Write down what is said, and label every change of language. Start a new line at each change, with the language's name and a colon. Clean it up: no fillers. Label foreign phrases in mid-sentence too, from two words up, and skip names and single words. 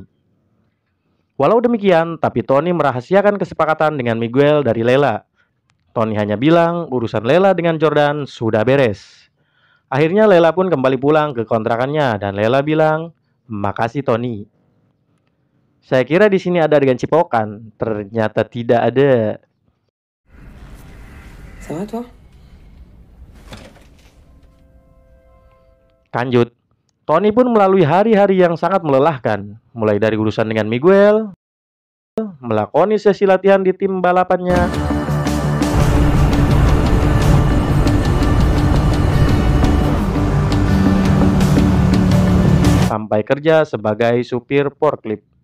Indonesian: Walau demikian, tapi Tony merahasiakan kesepakatan dengan Miguel dari Lela. Tony hanya bilang urusan Lela dengan Jordan sudah beres. Akhirnya Lela pun kembali pulang ke kontrakannya dan Lela bilang, "Makasih Tony." Saya kira di sini ada adegan cipokan, ternyata tidak ada.
French: Ça va, toi?
Indonesian: Lanjut, Tony pun melalui hari-hari yang sangat melelahkan, mulai dari urusan dengan Miguel, melakoni sesi latihan di tim balapannya, sampai kerja sebagai supir forklift.